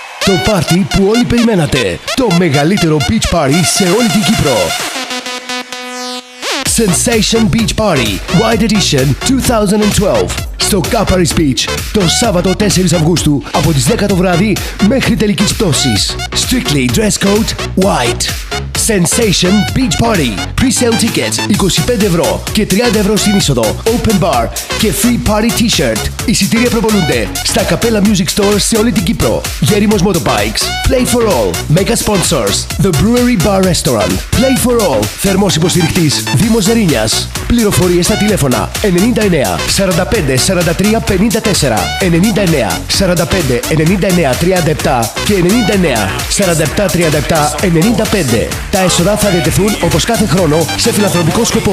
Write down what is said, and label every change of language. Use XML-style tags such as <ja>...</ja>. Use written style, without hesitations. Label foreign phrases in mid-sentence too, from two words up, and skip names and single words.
<el>Το πάρτι που όλοι περιμένατε. Το μεγαλύτερο</el> <en>beach party</en> <el>σε όλη την Κύπρο. Sensation Beach Party Wide Edition 2012 στο Caparis Beach το Σάββατο 4 Αυγούστου από τις 10 το βράδυ μέχρι τελικής πτώσης.</el> <en>Strictly dress code white.</en> <el>Sensation Beach Party.</el> <en>Pre-sale tickets</en> <el>25 ευρώ και 30 ευρώ στην είσοδο.</el> <en>Open bar</en> <el>και</el> <en>free party t-shirt.</en> <el>Εισιτήρια προπολούνται στα Capella Music Stores σε όλη την Κύπρο.</el> <en>Γέριμος Motorbikes. Play for all. Mega sponsors. The Brewery Bar Restaurant. Play for all.</en> <el>Θερμός υποστηρικτής Δήμος Ζερίνιας. Πληροφορίες στα τηλέφωνα 99 45 43 54, 99 45 99 37 και 99 47 37 95. Τα έσοδα θα διατεθούν όπως κάθε χρόνο σε φιλανθρωπικό σκοπό.</el>